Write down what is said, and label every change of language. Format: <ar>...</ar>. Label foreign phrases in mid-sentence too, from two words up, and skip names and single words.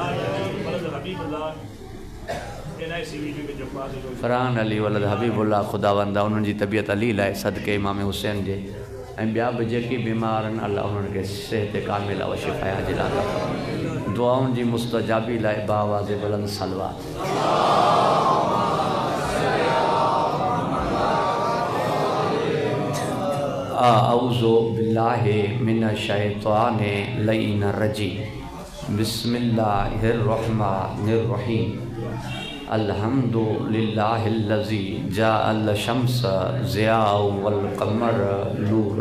<sd>फ़रहान अली वलद हबीबुल्लाह खुदावंदा उन्हनि जी तबियत अली लाइ सदके इमाम हुसैन जे ऐं ॿिया बि जेकी बीमार आहिनि अल्लाह उन्हनि खे सेहत कामिला व शिफ़ाया जिलाता फ़रमाए। दुआउनि जी मुस्तजाबी लाइ बावाज़े बुलंद सलवात।</sd> <ar>أعوذ بالله من الشيطان الرجيم. بسم الله الرحمن الرحيم الحمد لله الذي جعل الشمس ضياء والقمر نورا.</ar>